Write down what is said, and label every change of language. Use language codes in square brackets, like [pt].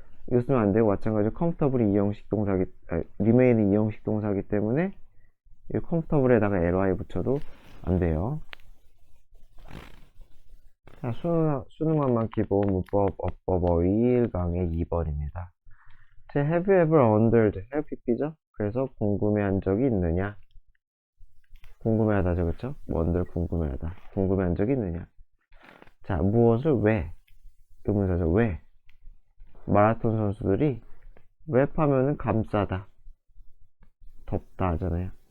[ko] 이거 쓰면 안 되고 마찬가지로 comfortable이 이형식 동사기, remain이 이형식 동사기 때문에 이 comfortable에다가 ly 붙여도 안 돼요. 자, 수능만만 기본 문법 어법 1강의 2번입니다. [en] 제 have you ever wondered, have pp죠? [ko] 그래서 궁금해한 적이 있느냐? 궁금해하다죠, 그쵸? wonder 궁금해하다. 궁금해한 적이 있느냐? 자, 무엇을 왜? 의문사죠, 왜? 마라톤 선수들이 랩하면은 감싸다, 덮다 하잖아요.